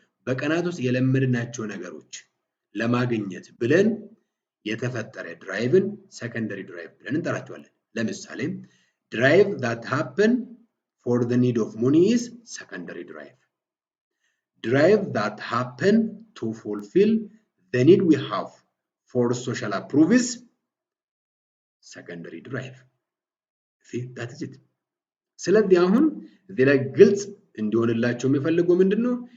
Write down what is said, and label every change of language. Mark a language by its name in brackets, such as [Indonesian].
[Amharic] በቀናት ውስጥ የለመድናቸው ነገሮች ለማግኘት ብለን የተፈጠረ ድራይቭን ሰከንደሪ ድራይቭ ብለን እንጠራቸዋለን። ለምሳሌ ድራይቭ [English] that happen for the need of money is secondary drive. Drive that happen to fulfill the need we have for social approval is secondary drive. See, that is it. [Amharic] ስለዚህ አሁን እዚህ ላይ ግልጽ እንዲሆንላቸው የሚፈልገው ምንድነው?